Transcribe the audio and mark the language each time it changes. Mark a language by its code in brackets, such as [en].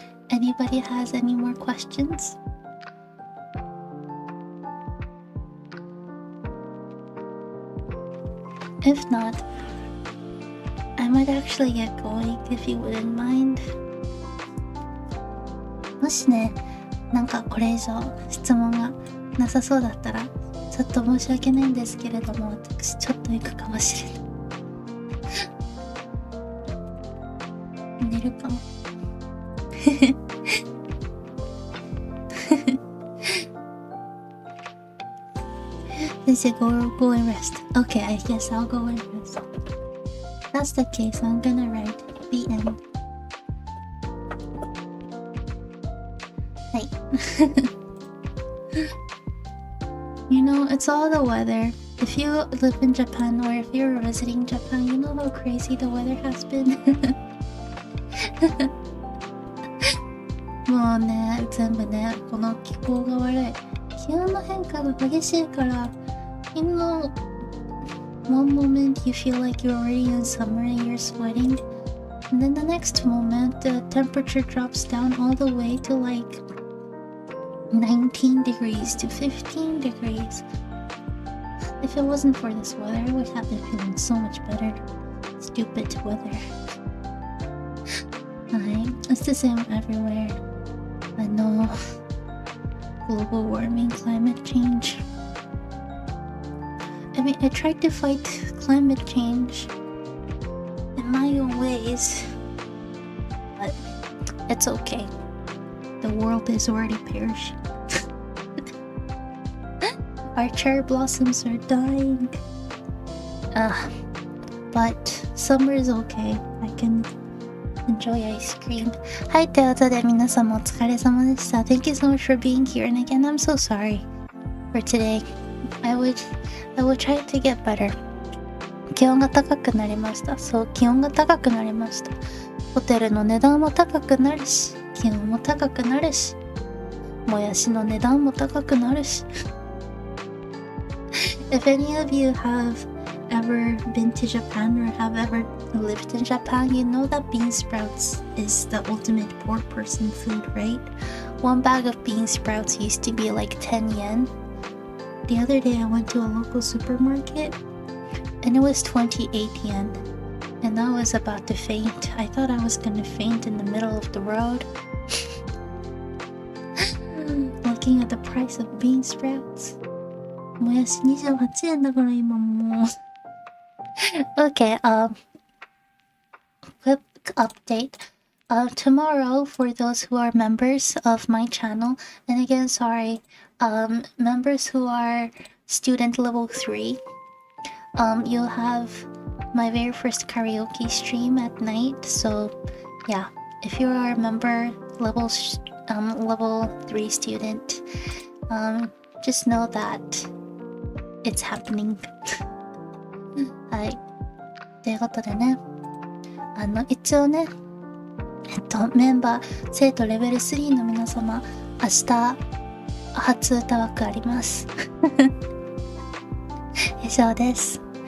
[en] Anybody has any more questions? If not, I might actually get going if you wouldn't mind. [ja] もしね、なんかこれ以上質問がなさそうだったら、ちょっと申し訳ないんですけれども、私ちょっと行くかもしれない。寝るかも。 [en] They said go and rest. Okay, I guess I'll go and rest. That's the case. I'm gonna write the end. Hey. You know, it's all the weather. If you live in Japan or if you're visiting Japan, you know how crazy the weather has been. [ja] もうね、全部ね、この気候が悪い。気温の変化が激しいから、 [en] you know, one moment you feel like you're already in summer and you're sweating, and then the next moment the temperature drops down all the way to like 19 degrees to 15 degrees. If it wasn't for this weather, I would have been feeling so much better. Stupid weather. It's the same everywhere. I know. Global warming, climate change. I mean, I tried to fight climate change in my own ways, but it's okay. The world is already perishing. Our cherry blossoms are dying. But summer is okay. I can enjoy ice cream. [ja] はい、ということで皆様お疲れ様でした。 [en] Thank you so much for being here. And again, I'm so sorry for today. I will try to get better. [ja] 気温が高くなりました。そう、気温が高くなりました。ホテルの値段も高くなるし、気温も高くなるし、もやしの値段も高くなるし。 [en] If any of you have ever been to Japan or have ever lived in Japan, you know that bean sprouts is the ultimate poor person food, right? One bag of bean sprouts used to be like 10 yen. The other day I went to a local supermarket and it was 28 yen. And I was about to faint. I thought I was gonna faint in the middle of the road. Looking at the price of bean sprouts. [ja] もやし28円だから今もう。 [en] Okay, quick update. Tomorrow, for those who are members of my channel, and again, sorry, members who are student level 3, you'll have my very first karaoke stream at night. So, yeah, if you are a member level 3 student, just know that it's happening. [ja] はい。ということでね、一応ね、メンバー、生徒レベル3の皆様、明日、初歌枠あります。以上です。